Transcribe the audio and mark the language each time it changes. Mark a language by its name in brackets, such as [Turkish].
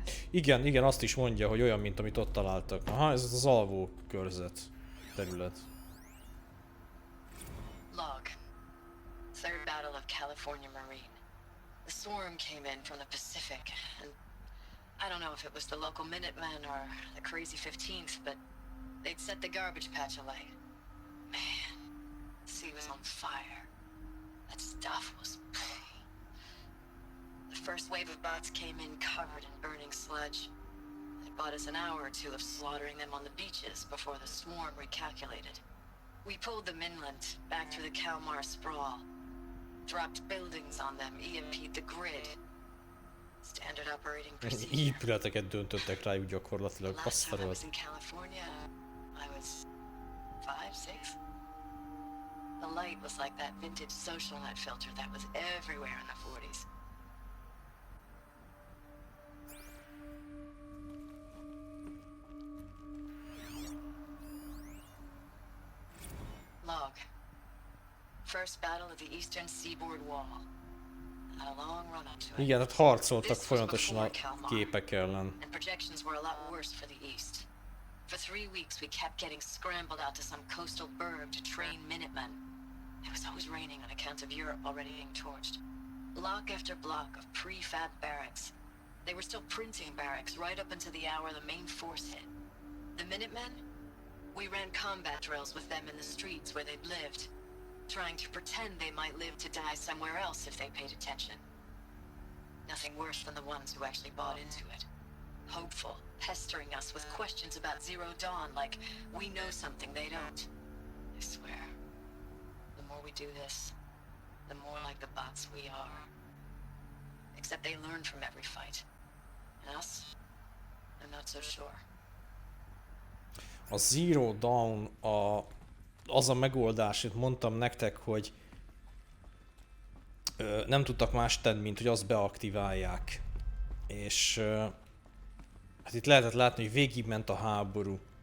[Hungarian] Igen, igen, azt is mondja, hogy olyan, mint amit ott találtak. Aha, ez az alvó körzet terület. [English] Log. Third Battle of California Marine. The swarm came in from the Pacific, and I don't know if it was the local Minutemen or the crazy 15th, but they'd set the garbage patch alight. Man, the sea was on fire. That stuff was... The first wave of bots came in covered in burning sludge. It bought us an hour or two of slaughtering them on the beaches before the swarm recalculated. We pulled them inland, back through the Kalmar sprawl. Dropped buildings on them, EMP'd the grid. Standard operating procedure. [Hungarian] Épületeket döntöttek rájuk gyakorlatilag. [English] Last time I was in California, I was 5, 6. The light was like that vintage social net filter that was everywhere in the 40s. Log. First battle of the eastern seaboard wall. Had a long run up to it. [Hungarian] Igen, hát harcoltak folyamatosan a képek ellen. [English] And projections were a lot worse for the east. For 3 weeks we kept getting scrambled out to some coastal burg to train Minutemen. It was always raining on account of Europe already being torched. Block after block of prefab barracks. They were still printing barracks right up until the hour the main force hit. The Minutemen? We ran combat drills with them in the streets where they'd lived, trying to pretend they might live to die somewhere else if they paid attention. Nothing worse than the ones who actually bought into it. Hopeful, pestering us with questions about Zero Dawn like we know something they don't. I swear, the more we do this, the more like the bots we are. Except they learn from every fight. And us? I'm not so sure. [Hungarian] A Zero Dawn az a megoldás, itt mondtam nektek, hogy nem tudtak más tenni, mint hogy azt beaktiválják. És hát itt lehetett látni, hogy végigment a háború.